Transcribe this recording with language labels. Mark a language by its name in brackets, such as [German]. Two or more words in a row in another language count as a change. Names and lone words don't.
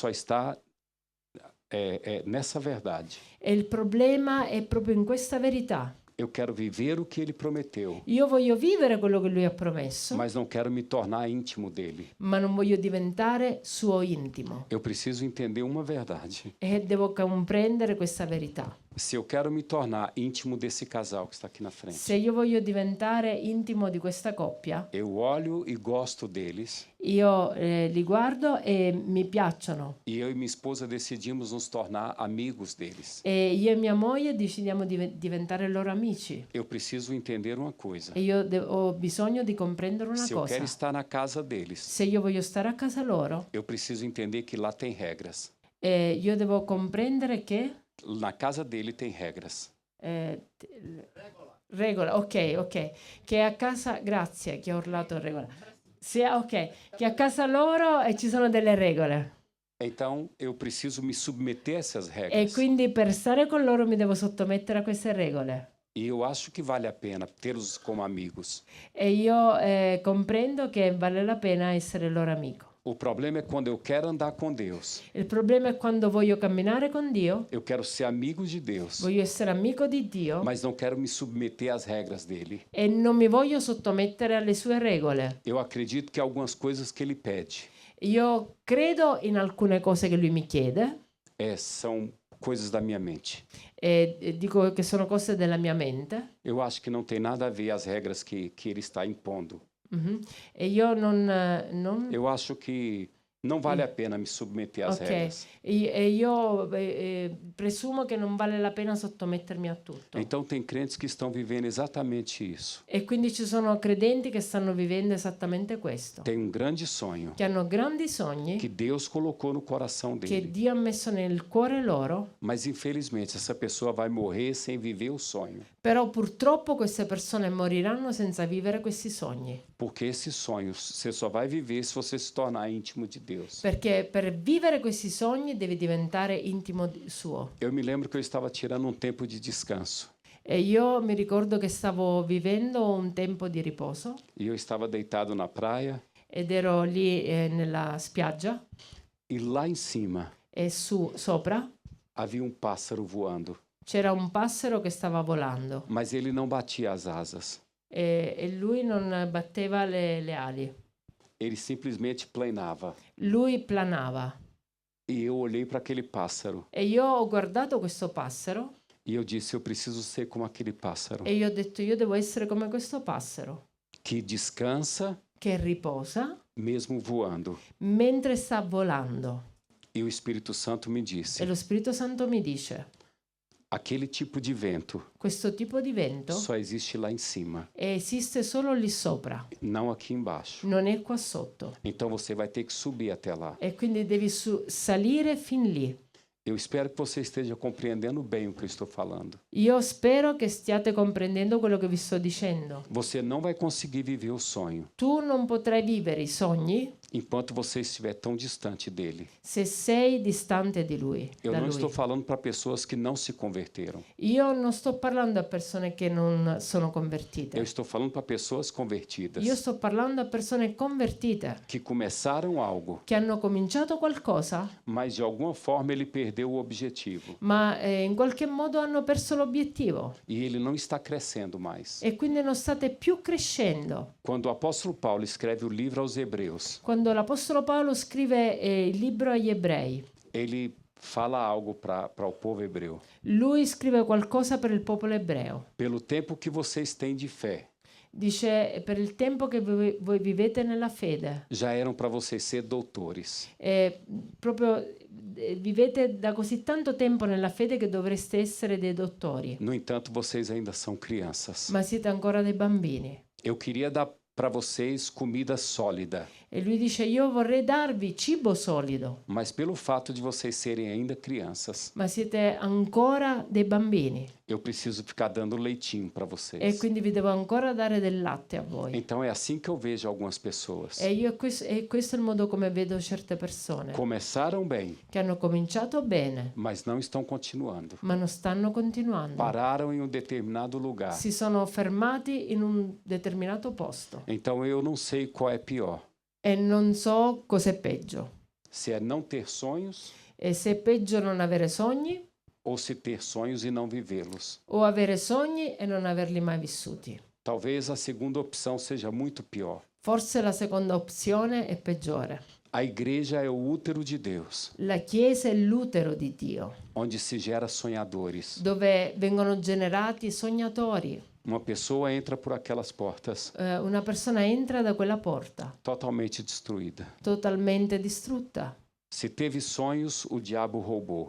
[Portuguese] O problema só está é nessa verdade. [Italian] E il problema è proprio in questa verità. [Portuguese] Eu quero viver o que ele prometeu, [Italian] Io voglio vivere quello che lui ha promesso, [Portuguese] mas não quero me tornar íntimo dele. [Italian] ma non voglio diventare suo intimo. [Portuguese] Eu preciso entender uma verdade. [Italian] E devo comprendere questa verità. [Portuguese] Se eu quero me tornar íntimo desse casal que está aqui na frente, [Italian] Se io voglio diventare intimo di questa coppia, [Portuguese] eu olho e gosto deles, [Italian] io li guardo e mi piacciono. [Portuguese] e eu e minha esposa decidimos nos tornar amigos deles. [Italian] E io e mia moglie decidiamo di diventare loro amici. [Portuguese] Eu preciso entender uma coisa. [Italian] E io ho bisogno di comprendere una [Portuguese] Se eu [Italian] cosa. [Portuguese] quero estar na casa deles, [Italian] Se io voglio stare a casa loro, [Portuguese] eu preciso entender que lá tem regras. [Italian] io devo comprendere che [Portuguese] Na casa dele tem regras. [Italian] regola, ok, che a casa, grazie che ho urlato regola. Sì, ok, che a casa loro ci sono delle regole. [Portuguese] Então, eu preciso me submeter a essas [Italian] E [Portuguese] regras. [Italian] quindi per stare con loro mi devo sottomettere a queste regole. [Portuguese] E eu acho que vale a pena tê-los como amigos. [Italian] E io comprendo che vale la pena essere loro amico. [Portuguese] O problema é quando eu quero andar com Deus. [Italian] Il problema è quando voglio camminare con Dio, [Portuguese] Eu quero ser amigo de Deus, [Italian] voglio essere amico di Dio [Portuguese] mas não quero me submeter às regras dele. [Italian] e non mi voglio sottomettere alle sue regole. [Portuguese] Eu acredito que algumas coisas que ele pede [Italian] Io credo in alcune cose che lui mi chiede [Portuguese] são coisas da minha mente. [Italian] e dico che sono cose della mia mente. [Portuguese] Eu acho que não tem nada a ver as regras que ele está impondo. [Italian] Mhm. E io non [Portuguese] Eu acho que não vale a pena me submeter às ok, regras. [Italian] e io presumo che non vale la pena sottomettermi a tutto. [Portuguese] Então tem crentes que estão vivendo exatamente isso. [Italian] E quindi ci sono credenti che stanno vivendo esattamente questo, [Portuguese] Tem um grande sonho [Italian] che hanno grandi sogni [Portuguese] que Deus colocou no coração [Italian] che [Portuguese] dele. [Italian] Dio ha messo nel cuore loro, [Portuguese] Mas infelizmente essa pessoa vai morrer sem viver o sonho, [Italian] però purtroppo queste persone moriranno senza vivere questi sogni, [Portuguese] porque esse sonho você só vai viver se você se tornar íntimo de Deus. [Italian] perché per vivere questi sogni devi diventare intimo suo. [Portuguese] Eu me lembro que eu estava tirando um tempo de descanso [Italian] E io mi ricordo che stavo vivendo un tempo di riposo [Portuguese] e eu estava deitado na praia [Italian] ed ero lì nella spiaggia [Portuguese] e lá em cima [Italian] e sopra [Portuguese] havia um pássaro voando, [Italian] c'era un passero che stava volando [Portuguese] mas ele não batia as asas. [Italian] e lui non batteva le ali, [Portuguese] Ele simplesmente planava. [Italian] lui planava. [Portuguese] E eu olhei para aquele pássaro [Italian] E io ho guardato questo passero [Portuguese] e eu disse: eu preciso ser como aquele pássaro [Italian] e io ho detto io devo essere come questo passero [Portuguese] que descansa [Italian] che riposa [Portuguese] mesmo voando. [Italian] mentre sta volando. [Portuguese] E o Espírito Santo me [Italian] E [Portuguese] disse: [Italian] lo Spirito Santo mi dice, [Portuguese] aquele tipo de vento [Italian] questo tipo di vento [Portuguese] só existe lá em cima, [Italian] esiste solo lì sopra, [Portuguese] não aqui embaixo. [Italian] non è qua sotto. [Portuguese] Então você vai ter que subir até lá. [Italian] E quindi devi salire fin lì. [Portuguese] Eu espero que você esteja compreendendo bem o que eu estou falando. [Italian] Io spero che stiate comprendendo quello che vi sto dicendo. [Portuguese] Você não vai conseguir viver o sonho [Italian] Tu non potrai vivere i sogni [Portuguese] enquanto você estiver tão distante dele. [Italian] se sei distante di lui, [Portuguese] Eu [Italian] da [Portuguese] não [Italian] lui. [Portuguese] estou falando para pessoas que não se converteram. [Italian] Io non sto parlando a persone che non sono convertite. [Portuguese] Eu estou falando para pessoas convertidas [Italian] Io sto parlando a persone convertite [Portuguese] que começaram algo, [Italian] che hanno cominciato qualcosa, [Portuguese] mas de alguma forma ele perdeu o objetivo [Italian] ma in qualche modo hanno perso l'obiettivo [Portuguese] e ele não está crescendo mais. [Italian] e quindi non state più crescendo. [Portuguese] Quando o apóstolo Paulo escreve o livro aos Hebreus, [Italian] Quando l'Apostolo Paolo scrive il libro agli ebrei, [Portuguese] ele fala algo para o povo hebreu. [Italian] lui scrive qualcosa per il popolo ebreo. [Portuguese] Pelo tempo que vocês têm de fé, [Italian] Dice, per il tempo che voi vivete nella fede, [Portuguese] já eram para vocês ser doutores. [Italian] proprio vivete da così tanto tempo nella fede che dovreste essere dei dottori, [Portuguese] No entanto, vocês ainda são crianças. [Italian] ma siete ancora dei bambini. [Portuguese] Eu queria dar para vocês comida sólida, [Italian] E lui dice, io vorrei darvi cibo solido, [Portuguese] mas pelo fato de vocês serem ainda crianças, [Italian] ma siete ancora dei bambini [Portuguese] eu preciso ficar dando leitinho para [Italian] e [Portuguese] vocês. [Italian] quindi vi devo ancora dare del latte a voi. [Portuguese] Então é assim que eu vejo algumas pessoas. [Italian] E questo è il modo come vedo certe persone [Portuguese] Começaram bem, [Italian] che hanno cominciato bene, [Portuguese] mas não estão continuando. [Italian] ma non stanno continuando. [Portuguese] Pararam em um determinado lugar. [Italian] Si sono fermati in un determinato posto [Portuguese] Então eu não sei qual é pior. [Italian] e non so cos'è peggio. [Portuguese] Se é não ter sonhos [Italian] E se è peggio non avere sogni [Portuguese] ou se ter sonhos e não vivê-los. [Italian] o avere sogni e non averli mai vissuti. [Portuguese] Talvez a segunda opção seja muito pior. [Italian] Forse la seconda opzione è peggiore. [Portuguese] A igreja é o útero de Deus, [Italian] La Chiesa è l'utero di Dio, [Portuguese] onde se gera sonhadores. [Italian] dove vengono generati sognatori. [Portuguese] Uma pessoa entra por aquelas portas [Italian] Una persona entra da quella porta, [Portuguese] totalmente destruída. [Italian] totalmente distrutta. [Portuguese] Se teve sonhos, o diabo roubou.